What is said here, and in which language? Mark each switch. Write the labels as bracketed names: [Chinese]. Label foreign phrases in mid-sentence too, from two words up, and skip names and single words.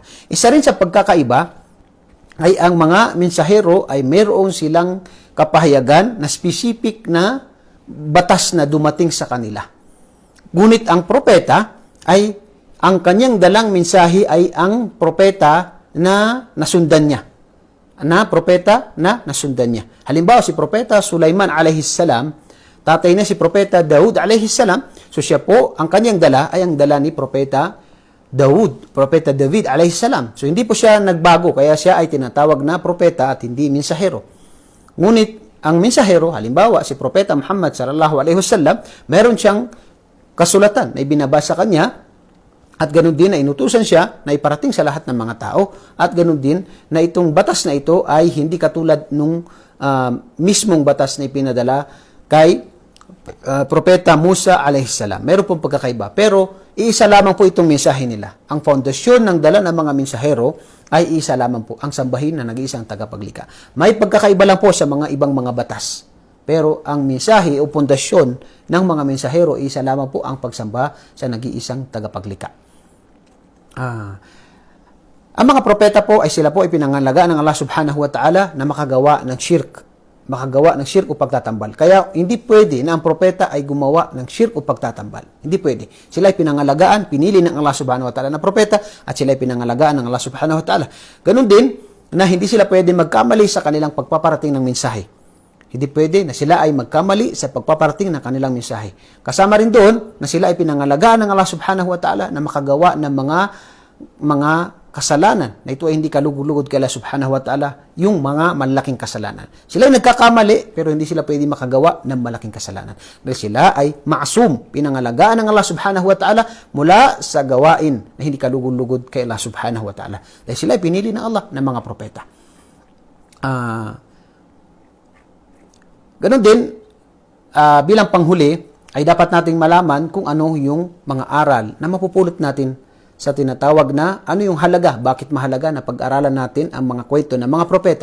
[Filipino] Isa rin sa pagkakaiba ay ang mga mensahero ay mayroon silang kapahayagan na specific na batas na dumating sa kanila. Ngunit ang propeta ay ang kanyang dalang mensahe ay ang propeta na nasundan niya. Propeta na nasundan niya. Halimbawa, si Propeta Sulaiman [Arabic] عليه السلام, [Filipino] tatay na si Propeta Daud [Arabic] عليه السلام, [Filipino] so siya po, ang kanyang dala ay ang dala ni Propeta Daud, Propeta David [Arabic] عليه السلام. [Filipino] So hindi po siya nagbago, kaya siya ay tinatawag na propeta at hindi mensahero. Ngunit ang mensahero, halimbawa, si Propeta Muhammad [Arabic] صلى الله عليه وسلم, [Filipino] meron siyang kasulatan na ibinabasa kanya, at ganun din na inutusan siya na iparating sa lahat ng mga tao, at ganun din na itong batas na ito ay hindi katulad nung mismong batas na ipinadala kay Propeta Musa alayhisalam. Meron pong pagkakaiba. Pero, iisa lamang po itong mensahe nila. Ang foundasyon ng dala ng mga mensahero ay iisa lamang po, ang sambahin na nag-iisang tagapaglikha. May pagkakaiba lang po sa mga ibang mga batas. Pero ang mensahe o pundasyon ng mga mensahero, isa lamang po ang pagsamba sa nag-iisang tagapaglikha. Ang mga propeta po ay sila po ay pinangalagaan ng Allah [Arabic] سبحانه وتعالى [Filipino] na makagawa ng shirk o pagtatambal. Kaya hindi pwede na ang propeta ay gumawa ng shirk o pagtatambal. Hindi pwede. Sila ay pinangalagaan, pinili ng Allah [Arabic] سبحانه وتعالى [Filipino] na propeta at sila ay pinangalagaan ng Allah [Arabic] سبحانه وتعالى. [Filipino] Ganun din na hindi sila pwede magkamali sa kanilang pagpaparating ng mensahe. Hindi pwede na sila ay magkamali sa pagpaparating ng kanilang mensahe. Kasama rin doon na sila ay pinangalagaan ng Allah [Arabic] سبحانه وتعالى [Filipino] na makagawa ng mga kasalanan na ito ay hindi kalugod-lugod kay Allah [Arabic] سبحانه وتعالى, [Filipino] yung mga malaking kasalanan. Sila ay nagkakamali pero hindi sila pwede makagawa ng malaking kasalanan. Dahil sila ay maasum, pinangalagaan ng Allah [Arabic] سبحانه وتعالى [Filipino] mula sa gawain na hindi kalugod-lugod kay Allah [Arabic] سبحانه وتعالى. [Filipino] Dahil sila ay pinili ng Allah ng mga propeta. Ganon din, bilang panghuli, ay dapat nating malaman kung ano yung mga aral na mapupulot natin sa tinatawag na ano yung halaga, bakit mahalaga na pag-aralan natin ang mga kwento ng mga propeta.